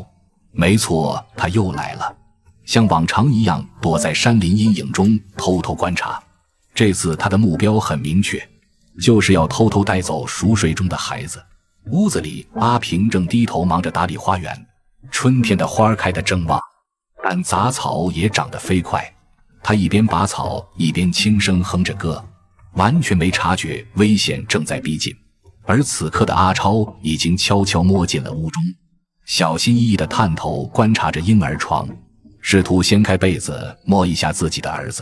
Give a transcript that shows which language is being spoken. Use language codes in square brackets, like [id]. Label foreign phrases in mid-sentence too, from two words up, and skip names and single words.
[zh] 沒錯，他又來了，像往常一樣躲在山林陰影中偷偷觀察。這次他的目標很明確，就是要偷偷帶走熟睡中的孩子。屋子裡，阿平正低頭忙着打理花園，春天的花開得正旺，但雜草也長得飛快。他一邊拔草，一邊輕聲哼着歌，完全沒察覺危險正在逼近。而此刻的阿超已經悄悄摸進了屋中，小心翼翼地探頭觀察着嬰兒床，試圖掀開被子摸一下自己的兒子。